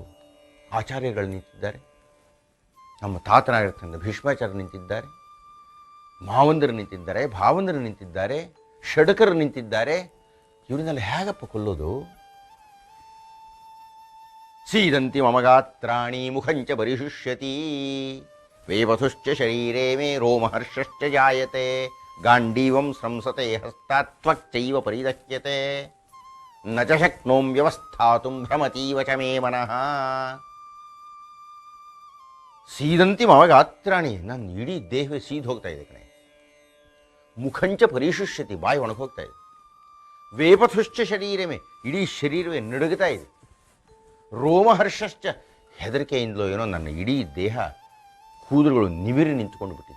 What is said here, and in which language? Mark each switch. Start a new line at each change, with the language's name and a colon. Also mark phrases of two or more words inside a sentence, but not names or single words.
Kannada: ಆಚಾರ್ಯಗಳು ನಿಂತಿದ್ದಾರೆ, ನಮ್ಮ ತಾತನಾಗಿರ್ತಕ್ಕಂಥ ಭೀಷ್ಮಾಚಾರ್ಯರು ನಿಂತಿದ್ದಾರೆ, ಮಾವಂದರು ನಿಂತಿದ್ದಾರೆ, ಭಾವಂದರು ನಿಂತಿದ್ದಾರೆ, ಷಡಕರು ನಿಂತಿದ್ದಾರೆ. ಇವರನ್ನೆಲ್ಲ ಹೇಗಪ್ಪ ಕೊಲ್ಲೋದು?
Sanskrit: ಸೀದಂತಿ ಮಮಗಾತ್ರಾಣಿ ಮುಖಂಚ ಪರಿಶುಷ್ಯತಿ ವೇವಥುಶ್ಚ ಶರೀರೇ ಮೇ ರೋಮಹರ್ಷಶ್ಚ ಜಾಯತೆ ಗಾಂಡೀವಂ ಸ್ರಂಸತೆ ಹಸ್ತಾತ್ವಕ್ಚೈವ ಪರಿದಹ್ಯತೆ ನ ಚ ಶಕ್ನೋಮ್ಯವಸ್ಥಾತುಂ ಭ್ರಮತೀವ ಚ ಮೇ ಮನಃ. ಸೀದಂತಿ ಮಮಗಾತ್ರಾಣಿ,
Kannada: ನನ್ನ ಇಡೀ ದೇಹವೇ ಸೀದ್ ಹೋಗ್ತಾ ಇದೆ ಕಣೆ.
Sanskrit: ಮುಖಂಚ ಪರಿಶುಷ್ಯತಿ,
Kannada: ಬಾಯಿ ಒಣಗೋಗ್ತಾ ಇದೆ.
Sanskrit: ವೇಪಥುಶ್ಚ ಶರೀರಮೇ,
Kannada: ಇಡೀ ಶರೀರವೇ ನಡುಗುತ್ತಾ ಇದೆ. ರೋಮಹರ್ಷಶ್ಚ, ಹೆದರಿಕೆಯಿಂದಲೋ ಏನೋ ನನ್ನ ಇಡೀ ದೇಹ ಕೂದಲುಗಳು ನಿವಿರಿ ನಿಂತುಕೊಂಡು ಬಿಟ್ಟಿದೆ.